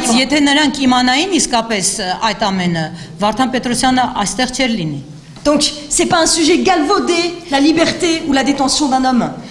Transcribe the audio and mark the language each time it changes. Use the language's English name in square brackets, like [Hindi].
[Armenian] Բայց [French] libre. [Armenian] եթե նրանք իմանային իսկապես այդ ամենը, Վարդան Պետրոսյանը այստեղ չէր լինի։ [French] Donc, c'est pas un sujet galvaudé, la liberté ou la détention d'un homme.